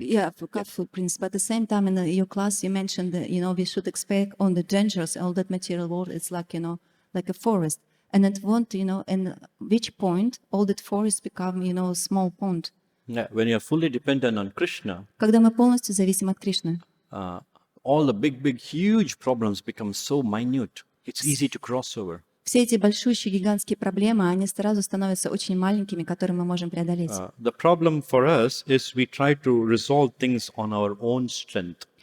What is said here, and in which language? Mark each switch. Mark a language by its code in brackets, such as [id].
[en] Yeah, for calf footprints. But at the same time, in your class, you mentioned that, we should expect on the dangers, all that material world, it's like, like a forest. And at in which point all that forest become, a small pond. Yeah, when you are fully dependent on Krishna, [ru] Когда мы полностью зависим от Кришны, [en] all the big, huge problems become so minute. It's easy to cross over. [ru] все эти большущие, гигантские проблемы, они сразу становятся очень маленькими, которые мы можем преодолеть. [en] The problem for us is we try to resolve things on our own strength.